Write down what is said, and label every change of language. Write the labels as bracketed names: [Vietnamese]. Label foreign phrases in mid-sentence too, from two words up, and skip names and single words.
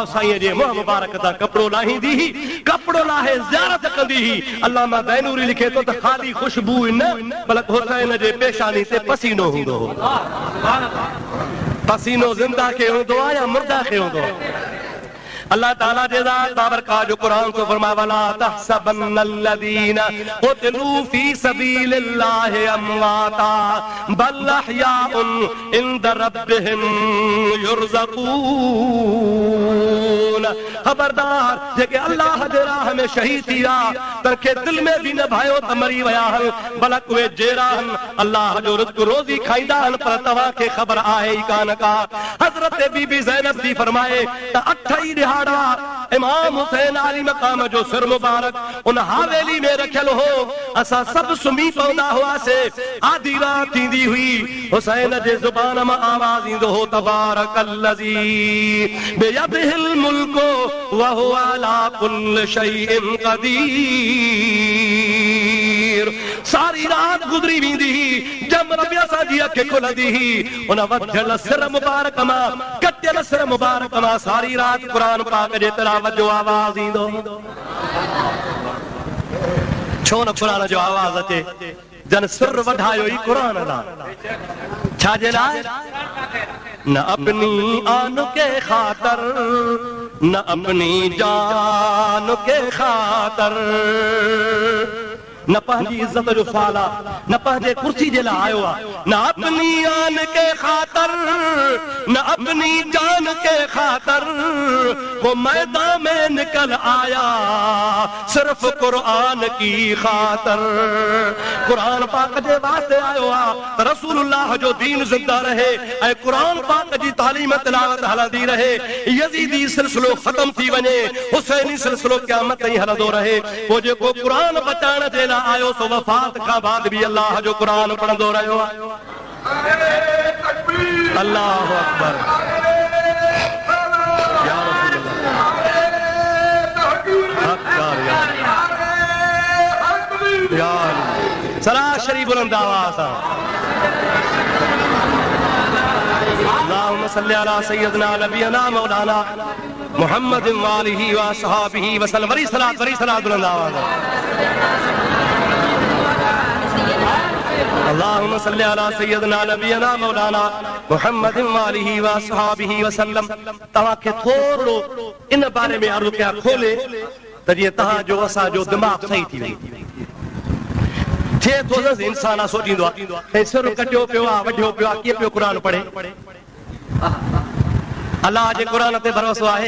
[Sindhi] साईं जे मुंहं मुबारक तां कपिड़ो लाहींदी हुई कपिड़ो लाहे ज़ियारत कंदी हुई अल्लामा दैनूरी लिखे थो त ख़ाली ख़ुशबू न बल्कि हुसैन जे पेशानी ते पसीनो हूंदो हो पसीनो ज़िंदा खे हूंदो आहे या मुर्दा खे हूंदो आहे अल्लाह ताला जे ज़ात बाबरकात जो कुरान को फरमाया [Arabic] ولا تحسبن الذين قتلوا في سبيل الله أمواتا بل أحياء عند ربهم يرزقون. [Sindhi] खबरदार जेके अल्लाह जे राह में शहीद थिया तनखे दिल में भी न भायो त मरी विया आहिनि, बलक उहे जहिड़ा आहिनि अल्लाह जो रिज़्क़ रोज़ी खाईंदा आहिनि, पर तव्हांखे ख़बर आहे ई कान का। हज़रत बीबी ज़ैनब थी फरमाए त 8 ई ॾिहाड़ा इमाम हुसैन आली मक़ाम जो सिर मुबारक उन हवेली में रखियल हो, असां सभु सुम्ही पवंदा हुआसीं। आधी रात थींदी हुई, हुसैन जे ज़ुबान मां आवाज़ ईंदो हो [Arabic] تبارك الذي بيده الملك وهو على كل شيء قدير. [Sindhi] सारी रात गुज़री वेंदी हुई, जम रब असांजी अखि खुलंदी हुई, उन वधियल सिर मुबारक मां कटियल सिर मुबारक मां सारी रात क़ुरान पाक जे तिलावत जो आवाज़ ईंदो। छो न क़ुरान जो आवाज़ अचे, जन सिर वधायो ई क़ुरान लाइ। छाजे लाइ? [Urdu] نہ اپنی آن کے خاطر، نہ اپنی جان کے خاطر, [Sindhi] न पंहिंजी इज्जत जो सवाल आहे, न पंहिंजे कुर्सी जे लाइ आयो आहे। [Urdu] نہ اپنی آن کے خاطر، نہ اپنی جان کے خاطر، وہ میدان میں نکل آیا صرف قرآن کی خاطر. [Sindhi] कुरान पाक जे वास्ते आयो आहे त रसूलुल्लाह जो दीन ज़िंदा रहे ऐं कुरान पाक जी तालीम तिलावत हलंदी रहे, यज़ीदी सिलसिलो ख़त्म थी वञे, हुसैनी सिलसिलो क़यामत ताईं हलंदो रहे। पोइ जेको कुरान बचाइण जे लाइ आयो सो वफ़ात खां बाद भी अल्लाह जो कुरान पढ़ंदो रहियो आहे। [Arabic] الله أكبر۔ يا رسول الله. [Sindhi] सलाह शरीफ बुलंद आवाज़ सां [Arabic] اللهم صل على سيدنا نبينا مولانا محمد وآله وأصحابه وسلم. [Sindhi] वरी सलात बुलंद आवाज़ सां [Arabic] اللهم صل على سيدنا نبينا مولانا محمد وآله وأصحابه وسلم. [Sindhi] तव्हांखे थोरो इन बारे में अर्ज़ कया खोले त जीअं तव्हांजो असांजो दिमाग़ सही थी वञे। थिए थो न इंसान सोचींदो आहे सिर कटियो पियो आहे, वढियो पियो आहे, कीअं पियो क़ुरान पढ़े? अल्लाह जे क़ुरान ते भरोसो आहे?